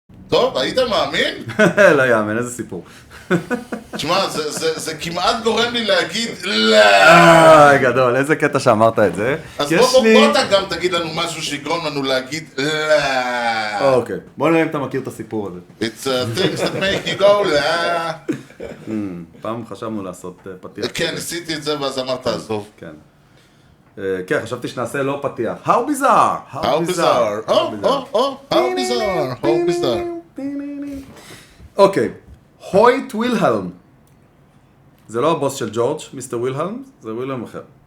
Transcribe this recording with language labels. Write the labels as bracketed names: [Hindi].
[Hebrew] טוב, היית מאמין? לא יאמן, איזה סיפור. תשמע, זה כמעט גורם לי להגיד לא. גדול, איזה קטע שאמרת את זה. אז בוא אתה גם תגיד לנו משהו שיגרום לנו להגיד לא. אוקיי, בוא נראה אם אתה מכיר את הסיפור הזה. [English] It's things that make you go לא. [Hebrew] פעם חשבנו לעשות פתיח. כן, עשיתי את זה ואז אמרת עזוב. כן. כן, חשבתי שנעשה לא פתיח. [English] How bizarre! How bizarre! How bizarre! [Hebrew] אוקיי. הויט וילהלם. זה לא הבוס של ג'ורג', מיסטר וילהלם, זה וילהלם אחר.